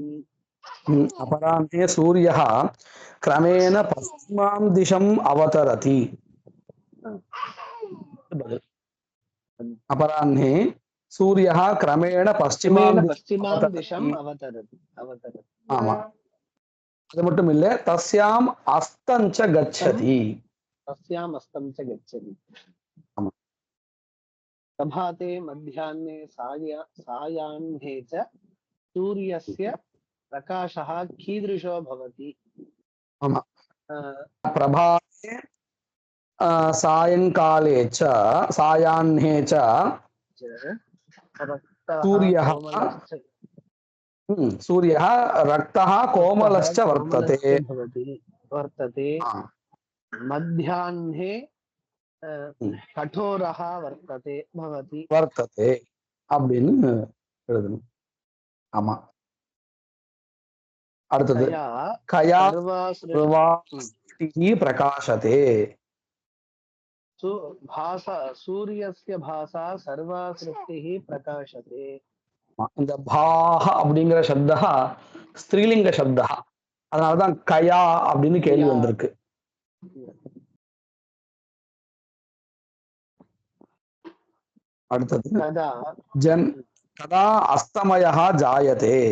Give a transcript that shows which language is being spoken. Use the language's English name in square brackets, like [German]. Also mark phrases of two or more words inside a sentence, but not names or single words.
[Sanskrit] अपराह्णे सूर्यः क्रमेण पश्चिमां दिशम् अवतरति. अपराह्ने सूर्यः क्रमेण पश्चिमां दिशम् अवतरति. [Tamil] आमा. அது மட்டும் இல்ல, [Sanskrit] तस्याम् अस्तं च गच्छति. तस्याम् अस्तं च गच्छति. प्रभाते मध्याह्ने सायाह्ने च सूर्यस्य प्रकाशः कीदृशो भवति? प्रभाते सायंकाले च सायाह्ने च सूर्यः रक्तः कोमलश्च वर्तते. मध्याह्ने कठोरः [Tamil] वर्तते அப்படின்னு எழுதணும். ஆமா. அடுத்தது [Sanskrit] कया सर्वासृष्टिः प्रकाशते. सूर्यस्य भासा सर्वासृष्टिः प्रकाशते. [Tamil] இந்த பாஹ அப்படிங்கிற சப்தா ஸ்திரீலிங்க சப்தா, அதனாலதான் கயா அப்படின்னு கேள்வி வந்திருக்கு. அடுத்தது [Sanskrit] कदा अस्तमयः जायते.